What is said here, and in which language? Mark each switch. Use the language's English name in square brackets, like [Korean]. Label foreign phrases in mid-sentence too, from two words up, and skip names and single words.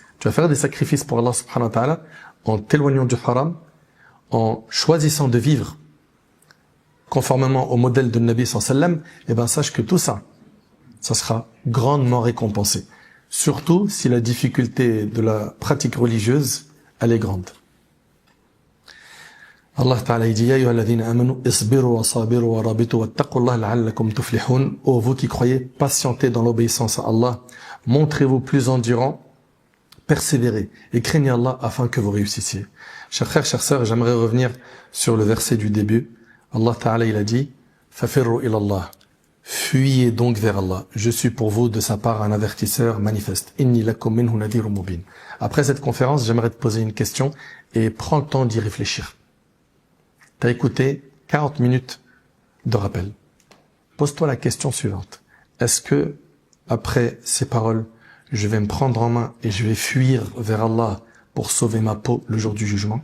[French] Tu vas faire des sacrifices pour Allah [Arabic] سبحانه وتعالى [French] en t'éloignant du haram, en choisissant de vivre conformément au modèle de Nabi [Arabic] صلى الله عليه وسلم, [French] et ben sache que tout ça, ça sera grandement récompensé. Surtout si la difficulté de la pratique religieuse, elle est grande. Allah Ta'ala dit, [Arabic] يا أيها الذين آمنوا، اصبروا وصابروا ورابطوا واتقوا الله لعلكم تفلحون. [French] Ô vous qui croyez, patientez dans l'obéissance à Allah. Montrez-vous plus endurants, persévérez et craignez Allah afin que vous réussissiez. Chers frères, chères sœurs, j'aimerais revenir sur le verset du début. Allah Ta'ala, il a dit, [Arabic] ففروا إلى الله. [French] Fuyez donc vers Allah. Je suis pour vous de sa part un avertisseur manifeste. [Arabic] إني لكم منه نذير مبين. [French] Après cette conférence, j'aimerais te poser une question et prends le temps d'y réfléchir. T'as écouté 40 minutes de rappel. Pose-toi la question suivante. Est-ce que, après ces paroles, je vais me prendre en main et je vais fuir vers Allah pour sauver ma peau le jour du jugement?